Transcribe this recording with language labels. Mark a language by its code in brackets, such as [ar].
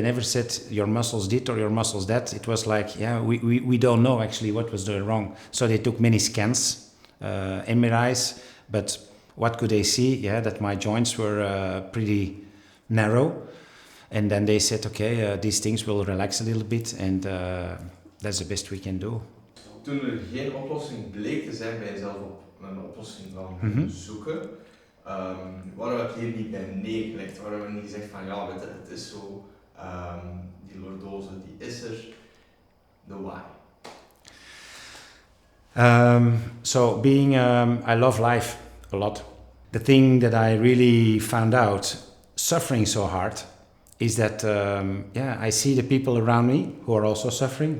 [en] They never said your muscles did or your muscles that. It was like, we don't know actually what was doing wrong. So they took many scans, MRIs, but what could they see? That my joints were pretty narrow. And then they said, okay, these things will relax a little bit, and that's the best we can do. [nl] Toen er geen oplossing bleek te zijn bij jezelf op een oplossing van zoeken, waarom heb je hier niet bij neergelegd? Waarom heb je niet gezegd van het is zo, die lordose die is er, the why? [en] So being, I love life a lot. The thing that I really found out, suffering so hard, is that I see the people around me who are also suffering.